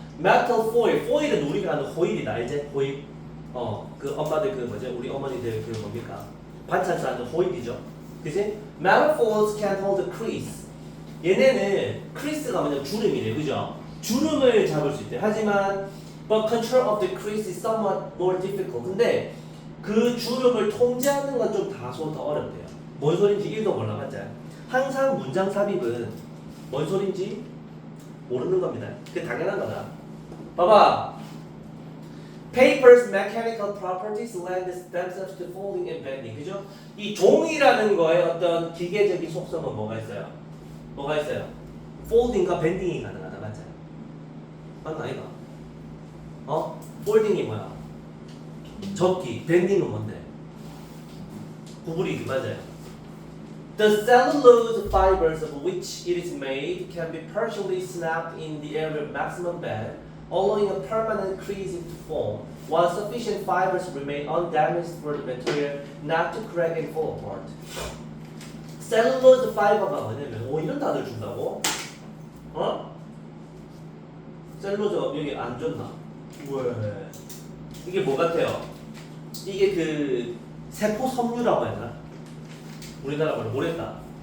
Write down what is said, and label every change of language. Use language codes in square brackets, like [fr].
[en] Metal foil, [ko] foil은 우리가 아는 호일이다, 알지? 호일. 그 엄마들 그 뭐죠? 우리 어머니들 그 뭡니까? 반찬 싸는 호일이죠. 그지? [en] Metal foils can hold crease. [ko] 얘네는 crease가 뭐냐 주름이래, 그죠? 주름을 잡을 수 있대. 하지만 [en] but control of the crease is somewhat more difficult. [ko] 근데 그 주름을 통제하는 건 좀 다소 더 어렵대요. 뭔 소린지 1도 몰라, 맞죠? 항상 문장 삽입은 뭔 소린지 모르는 겁니다. 그게 당연한 거다. 봐봐. [en] Paper's mechanical properties lend themselves to folding and bending. [ko] 그죠? 이 종이라는 거에 어떤 기계적인 속성은 뭐가 있어요? 뭐가 있어요? folding과 bending이 가능하다, 맞죠? 맞나 이거? folding이 뭐야? 접기, bending은 뭔데? 구부리기, 맞아요. [en] The cellulose fibers of which it is made can be partially snapped in the area of maximum bend, allowing a permanent creasing to form, while sufficient fibers remain undamaged for the material not to crack and fall apart. [ko] 셀룰로즈 파이버가 뭐냐면 이런 단어를 준다고? 셀룰로즈 여기 안 줬나? 왜? 이게 뭐 같아요? 이게 그 세포 섬유라고 해야 되나? 우리나라 말로 모르겠다.